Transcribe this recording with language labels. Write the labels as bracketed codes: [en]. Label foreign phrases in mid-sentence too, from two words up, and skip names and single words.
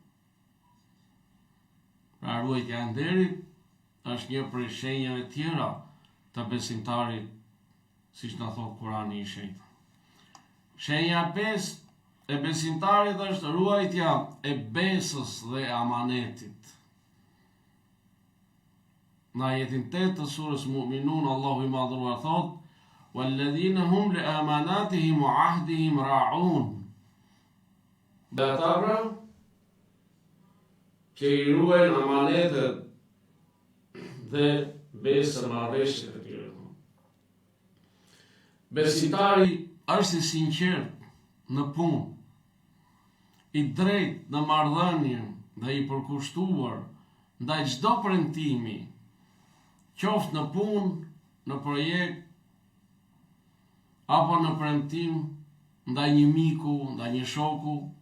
[sq] Pra ruajtja e nderit është një prej shenjave tjera të besimtarit, siç na thot Kurani i shenjtë. Shenja 5 e besimtarit është ruajtja e besës dhe amanetit. Në ajetin 8 të surës Mu'minun, Allahu i Madhruar thot: [ar] "والذين هم لأماناتهم وعهدهم راعون." [sq] Dhe ata pra që i ruajnë amanetet dhe besë marrëveshje të tjera. Besimtari është i sinqert në punë, i drejt në marrëdhënie dhe i përkushtuar ndaj çdo premtimi, qoftë në punë, në projekt, apo në premtim ndaj një miku, ndaj një shoku.